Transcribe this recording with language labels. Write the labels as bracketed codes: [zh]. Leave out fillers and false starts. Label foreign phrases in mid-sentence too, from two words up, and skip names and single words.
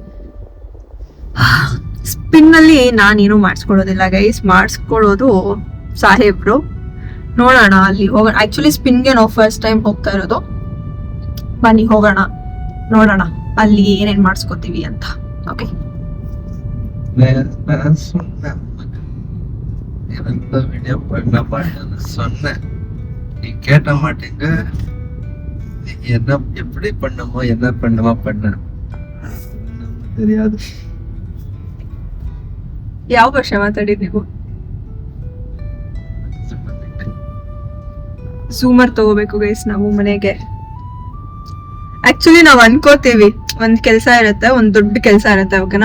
[kn] ಸ್ಪಿನ್ ಅಲ್ಲಿ ನಾನೇನು ಮಾಡಿಸ್ಕೊಳ್ಳೋದಿಲ್ಲ ಗೈಸ್, ಮಾಡಿಸ್ಕೊಳ್ಳೋದು ಸಾಹೇಬ್ರು. ನೋಡೋಣ ಅಲ್ಲಿ ಹೋಗೋಣ. ಆಕ್ಚುಲಿ ಸ್ಪಿನ್ಗೆ ನಾವು [en] first time [kn] ಹೋಗ್ತಾ ಇರೋದು. ಬನ್ನಿ ಹೋಗೋಣ, ನೋಡೋಣ ಅಲ್ಲಿ ಏನೇನ್ ಮಾಡಿಸ್ಕೋತೀವಿ ಅಂತ. ಓಕೆ, [ta] வீடியோ பண்ண சொன்னேன். நீ கேட்ட மாட்டீங்க. என்ன எப்படி பண்ணுமோ என்ன பண்ணுமோ பண்ண தெரியாது. [kn] ಯಾವ ಭಾಷೆ ಮಾತಾಡಿದ್ ನೀವು? ಝೂಮರ್ ತಗೋಬೇಕು ಗೈಸ್ ನಾವು ಮನೆಗೆ. ಆಕ್ಚುಲಿ ನಾವ್ ಅನ್ಕೋತೀವಿ ಒಂದ್ ಕೆಲ್ಸ ಇರತ್ತೆ, ಒಂದ್ ದೊಡ್ಡ ಕೆಲ್ಸ ಇರತ್ತೆ, ಓಕೆನಾ?